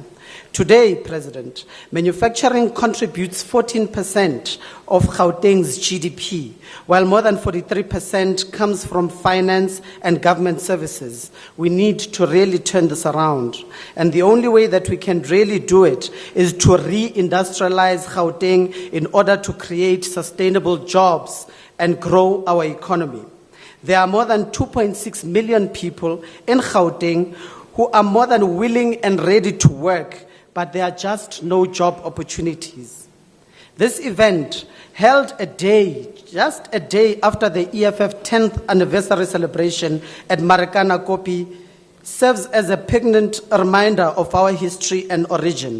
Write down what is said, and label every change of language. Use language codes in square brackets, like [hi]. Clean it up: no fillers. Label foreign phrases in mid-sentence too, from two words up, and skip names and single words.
[en] Today, President, manufacturing contributes 14% of Gauteng's GDP, while more than 43% comes from finance and government services. We need to really turn this around. And the only way that we can really do it is to re-industrialize Gauteng in order to create sustainable jobs and grow our economy. There are more than 2.6 million people in Gauteng who are more than willing and ready to work, but there are just no job opportunities. This event, held just a day after the EFF 10th anniversary celebration at Marikana Kopi, serves as a poignant reminder of our history and origin.